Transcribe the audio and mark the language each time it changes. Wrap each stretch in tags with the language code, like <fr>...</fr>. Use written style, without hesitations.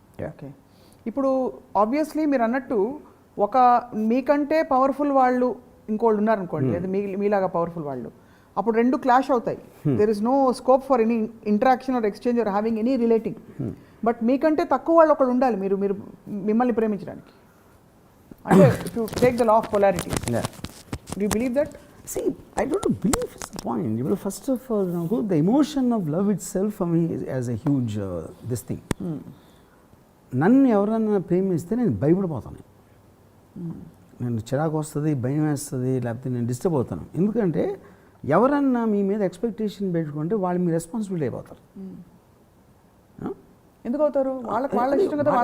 <te>Okay, ఇప్పుడు obviously మీరు అన్నట్టు ఒక మీకంటే పవర్ఫుల్ వాళ్ళు ఇంకోళ్ళు ఉన్నారనుకోండి, లేదా మీలాగా పవర్ఫుల్ వాళ్ళు, అప్పుడు రెండు క్లాష్ అవుతాయి.</te> <en>There is no scope for any interaction or exchange or having any relating.</en> <te>But మీకంటే తక్కువ వాళ్ళు ఒకళ్ళు ఉండాలి మీరు మిమ్మల్ని ప్రేమించడానికి.</te> <en>అంటే to take the law of polarity. Do you believe that? See, I don't believe it's the point. Well, first of all, the emotion of love itself for me is as a huge this thing.</en> <te>నన్ను ఎవరన్నా ప్రేమిస్తే నేను భయపడిపోతాను, నేను చిరాకు వస్తుంది, భయం వేస్తుంది, లేకపోతే నేను డిస్టర్బ్ అవుతాను. ఎందుకంటే ఎవరన్నా మీ మీద ఎక్స్పెక్టేషన్ పెట్టుకుంటే వాళ్ళు మీ రెస్పాన్సిబిలిటీ అయిపోతారు. ఎందుకు అవుతారు? వాళ్ళ ఇష్టం కదా,</te>